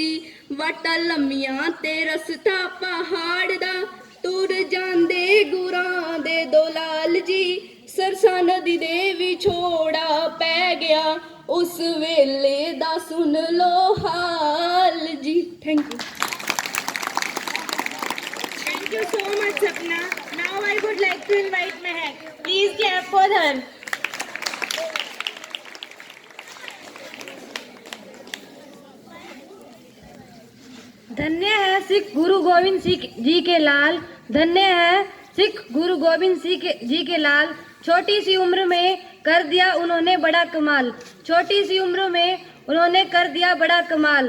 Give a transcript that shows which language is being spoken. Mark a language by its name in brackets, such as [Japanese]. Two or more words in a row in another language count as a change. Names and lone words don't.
[Punjabi] ਵਾਟਾਂ ਲੰਮੀਆਂ ਤੇ ਰਸਤਾ ਪਹਾੜ ਦਾ, ਤੁਰ ਜਾਂਦੇ ਗੁਰਾਂ ਦੇ ਦੋ ਲਾਲ ਜੀ। ਸਰਸਾ ਨਦੀ ਦੇ ਵਿਛੋੜਾ ਪੈ ਗਿਆ, ਉਸ ਵੇਲੇ ਦਾ ਸੁਣ ਲੋ ਹਾਲ ਜੀ। [English] Thank you. Thank you so much, Sapna. Now I would like to invite Mehak. Please clap for her. [Hindi] धन्य है सिख गुरु गोविंद सिंह जी के लाल, धन्य है सिख गुरु गोविंद सिंह जी के लाल। छोटी सी उम्र में कर दिया उन्होंने बड़ा कमाल, छोटी सी उम्र में उन्होंने कर दिया बड़ा कमाल।